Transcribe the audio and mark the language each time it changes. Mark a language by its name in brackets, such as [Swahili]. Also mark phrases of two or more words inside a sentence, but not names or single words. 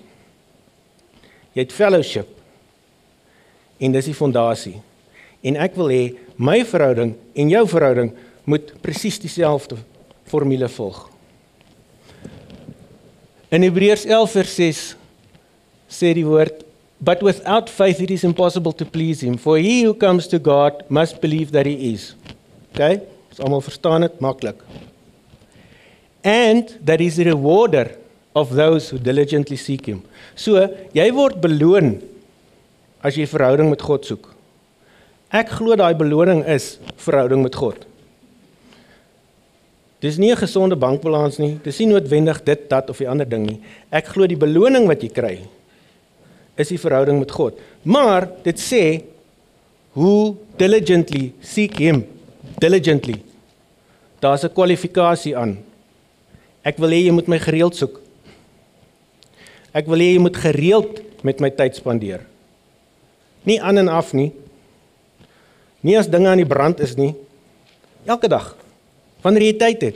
[Afrikaans] Jy het fellowship. En dis die fondasie. En ek wil hê my verhouding en jou verhouding moet presies dieselfde formule volg. In Hebreërs 11 vers 6 sê die woord, [English] but without faith it is impossible to please him, for he who comes to God must believe that he is. Okay? [Afrikaans] Ons almal verstaan dit maklik. [English] And that he is a rewarder of those who diligently seek him. [Afrikaans] So, jy word beloon as jy verhouding met God soek. Ek glo daai beloning is verhouding met God. Dis nie 'n gesonde bankbalans nie, dis nie noodwendig dit, dat of die ander ding nie. Ek glo die beloning wat jy kry, is die verhouding met God. Maar, dit sê, [English] who diligently seek him, diligently. [Afrikaans] Daar's 'n kwalifikasie aan. Ek wil hê jy moet my gereeld soek. Ek wil hê jy moet gereeld met my tyd spandeer. Nie aan en af nie. Nie as dinge aan die brand is nie. Elke dag. Wanneer jy tyd het.